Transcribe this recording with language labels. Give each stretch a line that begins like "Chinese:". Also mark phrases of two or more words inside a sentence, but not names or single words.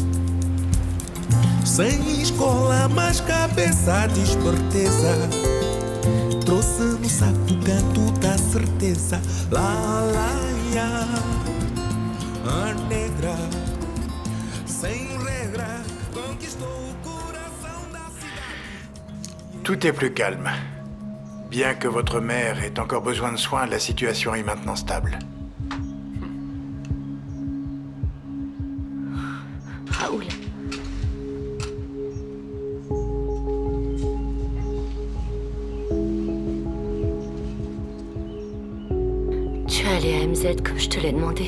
Portuguese: Sem escola, mas cabeça de esperteza, trouxe no saco o canto da certeza. Lá, lá, ia, a negra, sem regra, conquistou o coração da cidade.
French: Tout est plus calme. Bien que votre mère ait encore besoin de soins, la situation est maintenant stable. Raoul. Tu es allé à MZ comme je te l'ai demandé.